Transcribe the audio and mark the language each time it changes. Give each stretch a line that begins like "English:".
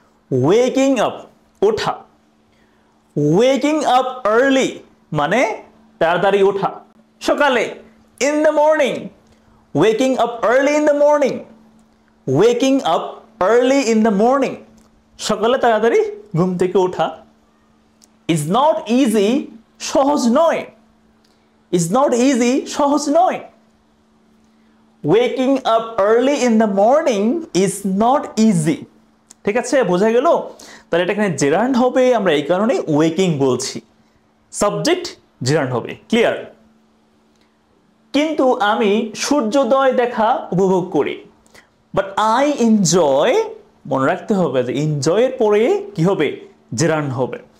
Bangla: Waking up, ওঠা।
English: waking up early
Bangla: মানে তাড়াতাড়ি ওঠা, সকালে।
English: In the morning, waking up early in the morning. Waking up early in the morning,
Bangla: সকালে তাড়াতাড়ি ঘুম থেকে ওঠা।
English: is not easy,
Bangla: সহজ নয়।
English: Is not easy,
Bangla: সহজ নয়।
English: Waking up early in the morning is not easy.
Bangla: ঠিক আছে, বোঝা গেল? তাহলে এটা এখানে জেরান্ড হবে, আমরা এই কারণে ওয়েকিং বলছি। সাবজেক্ট জেরান্ড হবে। ক্লিয়ার? কিন্তু আমি সূর্যোদয় দেখা উপভোগ করি।
English: but I enjoy,
Bangla: মনে রাখতে হবে যে এনজয়ের পরে কি হবে? জেরান্ড হবে।